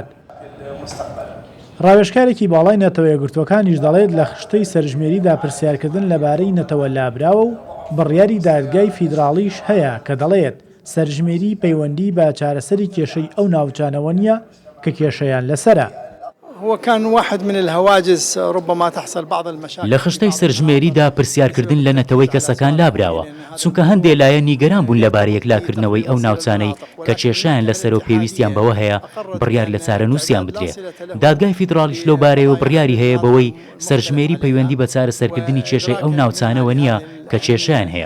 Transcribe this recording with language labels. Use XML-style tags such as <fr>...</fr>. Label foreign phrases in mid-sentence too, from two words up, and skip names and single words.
<ckb>ڕاوێژکارێکی باڵای نەتەوە یەکگرتووەکانیش دەڵێت لە خشتەی سەرژمێریدا پرسیارکردن لەبارەی نەتەوە لابراوە و بڕیاری دادگای فیدراڵیش هەیە کە دەڵێت سەرژمێری پەیوەندی بە چارەسەری کێشەی ئەو ناوچانەوە نیە کە کێشەیان لەسەرە.</ckb> <ar>هو كان واحد من الهواجس ربما تحصل بعض المشاكل.</ar> <ckb>لە خشتەی سەرژمێریدا پرسیارکردن لە نەتەوەی کەسەکان لابراوە چونکە هەندێک لایەن نیگەران بوون لەبارەی یەکلاکردنەوەی ئەو ناوچانەی کە کێشیان لەسەر و پێویستیان بەوە هەیە بڕیار لە چارەنووسیان بدرێت. دادگای فیدراڵیش لەو بارەیەوە بڕیاری هەیە بەوەی سەرژمێری پەیوەندی بە چارەسەرکردنی کێشەی ئەو ناوچانەوە نییە کە کێشیان هەیە.</ckb>